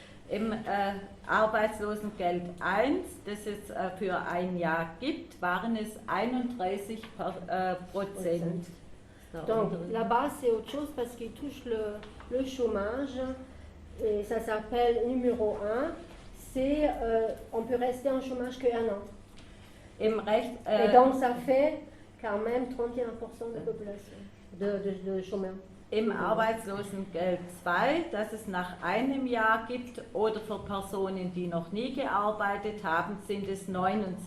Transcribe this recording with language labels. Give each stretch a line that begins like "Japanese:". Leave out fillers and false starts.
German: Im Arbeitslosengeld 1, das es für ein Jahr gibt, waren es 31%.
French: Donc là-bas c'est autre chose parce qu'ils touchent le chômage et ça s'appelle numéro 1, c'est on peut rester en chômage que 1 an. Et donc ça fait quand même 31% de population de chômeurs.
German: Im Arbeitslosengeld 2, das es nach einem Jahr gibt oder für Personen, die noch nie gearbeitet haben, sind es 69%.